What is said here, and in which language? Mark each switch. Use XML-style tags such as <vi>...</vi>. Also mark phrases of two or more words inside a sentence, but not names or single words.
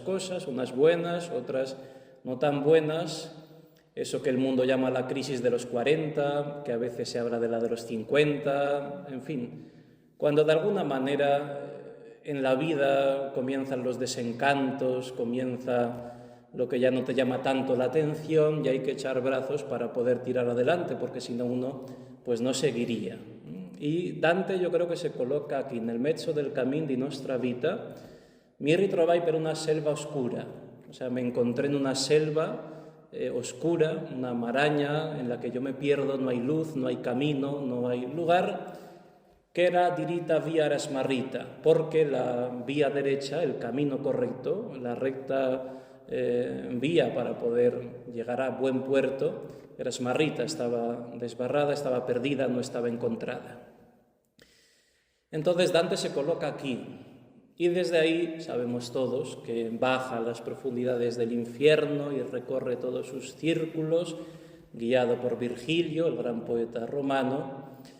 <es>cosas, unas buenas, otras no tan buenas, eso que el mundo llama la crisis de los 40, que a veces se habla de la de los 50, en fin, cuando de alguna manera en la vida comienzan los desencantos, comienza lo que ya no te llama tanto la atención y hay que echar brazos para poder tirar adelante, porque si no uno pues no seguiría. Y Dante yo creo que se coloca aquí, en el</es> <it>mezzo del camino di nostra vita, mi ritrovai per una selva oscura,</it> <es>o sea, me encontré en una selva oscura, una maraña en la que yo me pierdo, no hay luz, no hay camino, no hay lugar, que era</es> <it>dirita via era smarrita,</it> <es>porque la vía derecha, el camino correcto, la recta vía para poder llegar a buen puerto,</es> <it>era smarrita,</it> <es>estaba desbarrada, estaba perdida, no estaba encontrada. Entonces Dante se coloca aquí, y desde ahí sabemos todos que baja a las profundidades del infierno y recorre todos sus círculos, guiado por Virgilio, el gran poeta romano,</es>